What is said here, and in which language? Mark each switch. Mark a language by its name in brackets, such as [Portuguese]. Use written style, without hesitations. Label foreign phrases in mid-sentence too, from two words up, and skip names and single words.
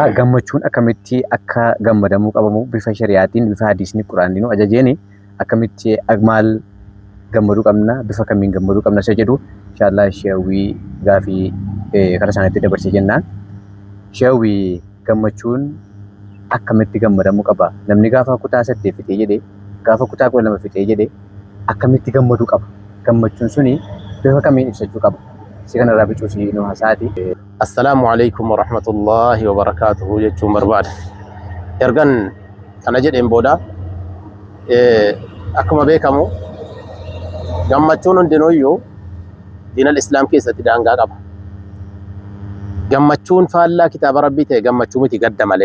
[Oromo] Gammachuun akkamitti akka gammadamuu qabamu bifa shari'aatiin bifa hadiisni quraaniin ajajeeni akkamitti maal gammaduu qabna bifa kamiin gammaduu qabna isa jedhu inshallah Sheewwii gaafii karaa isaaniitti dabarsee jennaan. Sheewwii gammachuun akkamitti gammadamuu qaba? Namni gaafa kutaa 8 fixee jedhee gaafa kutaa 12 fixee jedhee akkamitti gammaduu qaba? Gammachuun suni bifa kamiin ibsachuu qaba? Si kana irraa bicuusii nu haasaati. [Arabic] السلام عليكم ورحمة الله وبركاته [Oromo] jechuun barbaada. Ergan kana jedheen booda akkuma beekamu gammachuun hundinuyyuu [Arabic] دين الإسلام [Oromo] keessatti daangaa qaba. Gammachuun faallaa kitaaba rabbii ta'e gammachuu miti gadda malee.